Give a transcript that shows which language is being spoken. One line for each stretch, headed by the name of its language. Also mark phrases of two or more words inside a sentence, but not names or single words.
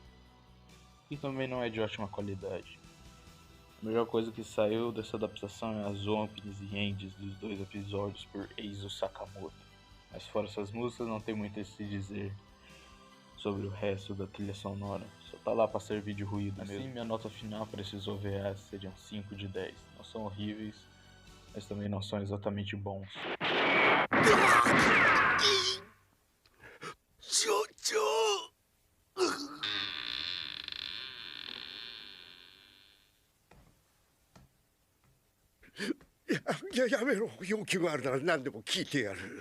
Portuguese: E também não é de ótima qualidade. A melhor coisa que saiu dessa adaptação é as openings e ends dos 2 episódios por Eizo Sakamoto. Mas fora essas músicas, não tem muito a se dizer sobre o resto da trilha sonora. Só tá lá pra servir de ruído mesmo. Assim, minha nota final para esses OVAs seriam 5 de 10. Não são horríveis, mas também não são exatamente bons.
Japanese: やめろ。要求があるなら何でも聞いてやる。